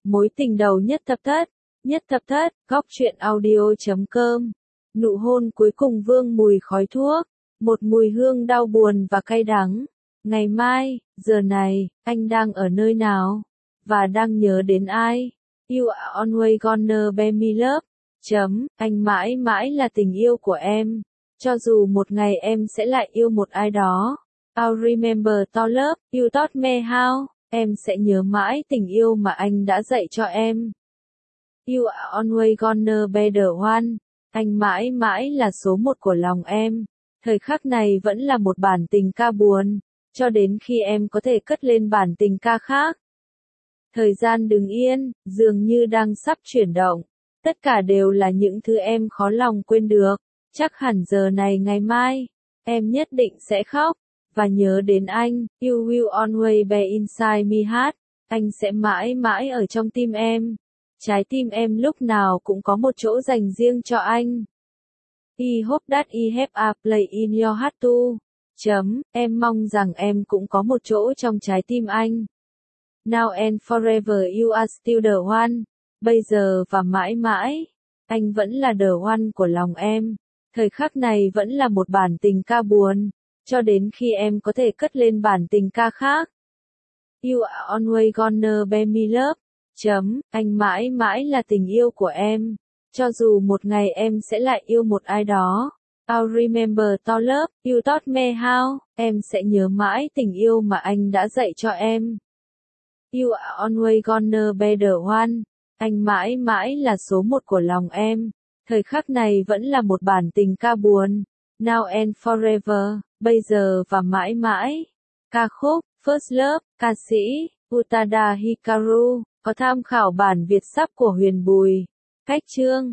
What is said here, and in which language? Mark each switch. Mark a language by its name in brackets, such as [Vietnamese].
[Vietnamese] Mối tình đầu nhất thập thất. Nhất thập thất, góc truyện audio.com. Nụ hôn cuối cùng vương mùi khói thuốc, một mùi hương đau buồn và cay đắng. Ngày mai, giờ này, anh đang ở nơi nào? Và đang nhớ đến ai? [English] You are always gonna be my love. [Vietnamese] Chấm, anh mãi mãi là tình yêu của em. Cho dù một ngày em sẽ lại yêu một ai đó. [English] I'll remember to love, you taught me how. [Vietnamese] Em sẽ nhớ mãi tình yêu mà anh đã dạy cho em. [English] You are always gonna be the one. [Vietnamese] Anh mãi mãi là số một của lòng em. Thời khắc này vẫn là một bản tình ca buồn. Cho đến khi em có thể cất lên bản tình ca khác. Thời gian đứng yên, dường như đang sắp chuyển động. Tất cả đều là những thứ em khó lòng quên được. Chắc hẳn giờ này ngày mai, em nhất định sẽ khóc. Và nhớ đến anh, [English] you will always be inside me heart. [Vietnamese] Anh sẽ mãi mãi ở trong tim em. Trái tim em lúc nào cũng có một chỗ dành riêng cho anh. [English] I hope that I have a place in your heart too. [Vietnamese] Chấm, em mong rằng em cũng có một chỗ trong trái tim anh. [English] Now and forever you are still the one. [Vietnamese] Bây giờ và mãi mãi, anh vẫn là [English] the one [Vietnamese] của lòng em. Thời khắc này vẫn là một bản tình ca buồn. Cho đến khi em có thể cất lên bản tình ca khác. [English] You are always gonna be my love. [Vietnamese] Chấm, anh mãi mãi là tình yêu của em. Cho dù một ngày em sẽ lại yêu một ai đó. [English] I'll remember to love, you taught me how. [Vietnamese] Em sẽ nhớ mãi tình yêu mà anh đã dạy cho em. [English] You are always gonna be the one. [Vietnamese] Anh mãi mãi là số một của lòng em. Thời khắc này vẫn là một bản tình ca buồn. [English] Now and forever, [Vietnamese] bây giờ và mãi mãi. Ca khúc, First Love, ca sĩ, Utada Hikaru. Có tham khảo bản Việt sắp của Huyền Bùi, cách chương.